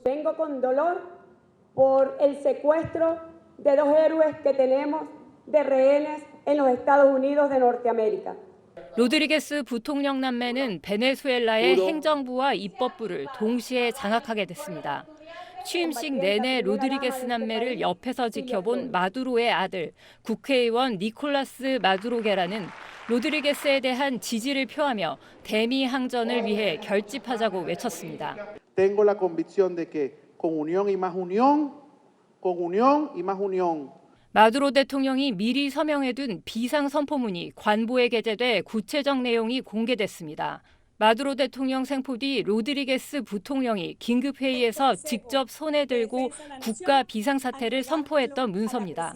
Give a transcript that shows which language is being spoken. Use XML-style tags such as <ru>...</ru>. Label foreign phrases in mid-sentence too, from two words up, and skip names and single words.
<ko>로드리게스 부통령 남매는 베네수엘라의 행정부와 입법부를 동시에 장악하게 됐습니다. 취임식 내내 로드리게스 남매를 옆에서 지켜본 마두로의 아들, 국회의원 니콜라스 마두로게라는 로드리게스에 대한 지지를 표하며 대미 항전을 위해 결집하자고 외쳤습니다.</ko> <es>Tengo la convicción de que con unión y más unión, con unión y más unión.</es> <ko>마두로 대통령이 미리 서명해둔 비상선포문이 관보에 게재돼 구체적 내용이 공개됐습니다. 마두로 대통령 생포 뒤 로드리게스 부통령이 긴급회의에서 직접 손에 들고 국가 비상사태를 선포했던 문서입니다.</ko>